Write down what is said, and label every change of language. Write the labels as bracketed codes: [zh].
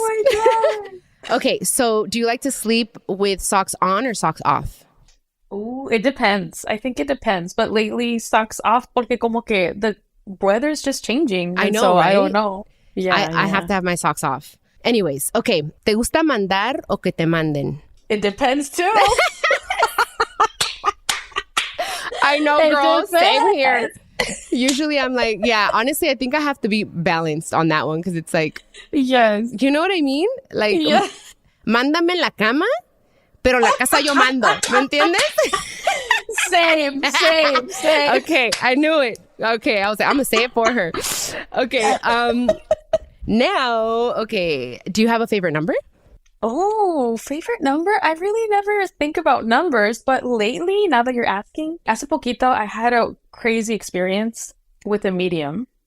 [en] Oh my God. Okay, so do you like to sleep with socks on or socks off? Ooh, it depends. I think it depends. But lately, socks off [es] porque como que [en] the weather's just changing. I know, so right? I don't know. Yeah, I have to have my socks off. Anyways, okay. [es] ¿Te gusta mandar o que te manden? [en] It depends too. I know, girl. Same here. Usually I'm like, yeah, honestly, I think I have to be balanced on that one because it's like, yes. You know what I mean? [es] Like, mándame en la cama, pero la casa yo mando. ¿Me entiendes? [en] Same. Okay, I knew it. Okay, I was like, I'm going to say it for her. Okay, now, okay, do you have a favorite number? Oh, favorite number? I really never think about numbers, but lately, now that you're asking, [es] hace poquito, [en] I had a crazy experience with a medium.